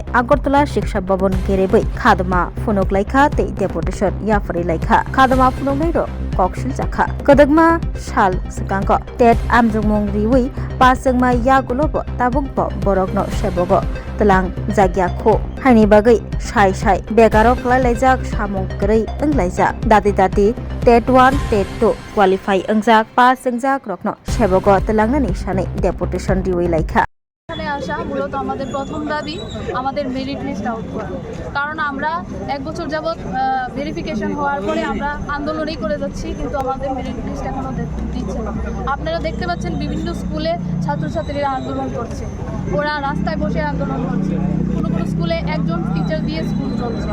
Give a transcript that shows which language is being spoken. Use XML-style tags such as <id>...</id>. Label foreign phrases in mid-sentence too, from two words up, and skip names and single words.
<trp>Agartala shiksha bobon gerebui khadma phunuk laikha tei deputation yafari laikha khadma phunuk nairo koksil jakha kodagma sal sakangko Tet amjugmung ribui pass engma yagulobo tabukbo borokno sebogo telang jagya kho haini bagai sai sai begaro khlaijak samung grei englaijak dati Tet 1 Tet 2 qualify engjak pass engjak rokno sebogo telangnani sanai deputation diwi laikha</trp> <bn>এখানে আসা মূলত আমাদের প্রথম দাবি আমাদের</bn> <en>merit list out</en> <bn>করা, কারণ আমরা এক বছর যাবৎ ভেরিফিকেশন হওয়ার পরে আমরা আন্দোলনই করে যাচ্ছি, কিন্তু আমাদের</bn> <en>merit list</en> <bn>এখনও দিচ্ছে না। আপনারা দেখতে পাচ্ছেন বিভিন্ন স্কুলে ছাত্রছাত্রীরা আন্দোলন করছে, ওরা রাস্তায় বসে আন্দোলন করছে, কোনো কোনো স্কুলে একজন টিচার দিয়ে স্কুল চলছে।</bn>